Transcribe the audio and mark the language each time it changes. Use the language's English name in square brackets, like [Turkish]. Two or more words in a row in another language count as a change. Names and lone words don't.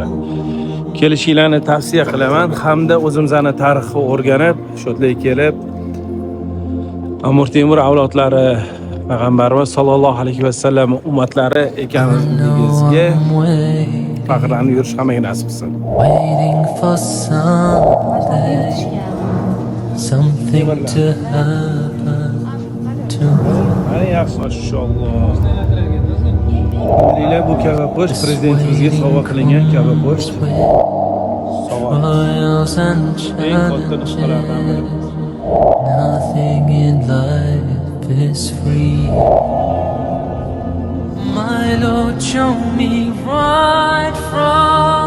[Uzbek] Kelishinglarni tavsiya qilaman hamda o'zimizning tarixni o'rganib, shodlik kelib, Amir Temur avlodlari, payg'ambarimiz [Arabic] صلى الله عليه وسلم [Uzbek] ummatlari ekanligingizga faxrlanib yurish hammaga nasib qilsin. [English] Something to happen to me. [Uzbek] Maşallah. Bilinglar bu kava po'sh prezidentimizga sovg'a qilingan kava po'sh. Eng katta nusxalardan biri. [English] Nothing in life is free. My Lord, show me right from